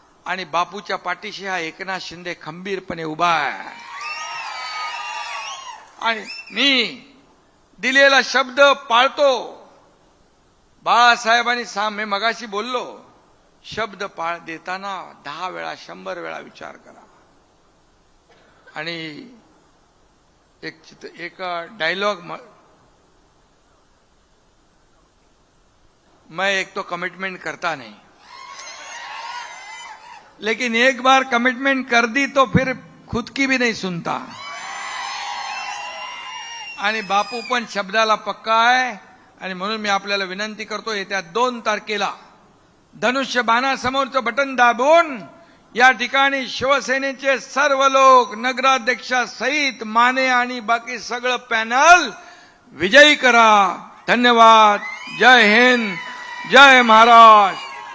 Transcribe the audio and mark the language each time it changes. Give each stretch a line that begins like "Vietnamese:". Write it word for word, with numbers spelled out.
Marathi: आणि बापूच्या पाठीशी हा एकनाथ शिंदे खंबीरपणे उभा आहे. आणि मी दिलेला शब्द पाळतो. बाळासाहेबांनी साम मी मगाशी बोललो, शब्द पाळ देताना दहा वेळा शंभर वेळा विचार करा. आणि एक चित्र एक डायलॉग
Hindi: मैं एक तो कमिटमेंट करता नहीं, लेकिन एक बार कमिटमेंट कर दी तो फिर खुद की भी नहीं सुनता.
Marathi: आणि बापू पण शब्दाला पक्का आहे. आणि म्हणून मी आपल्याला विनंती करतो, येत्या दोन तारखेला धनुष्य बाणासमोरचं बटन दाबून या ठिकाणी शिवसेनेचे सर्व लोक नगराध्यक्षासहित माने आणि बाकी सगळं पॅनल विजयी करा. धन्यवाद. जय हिंद. जय महाराष्ट्र.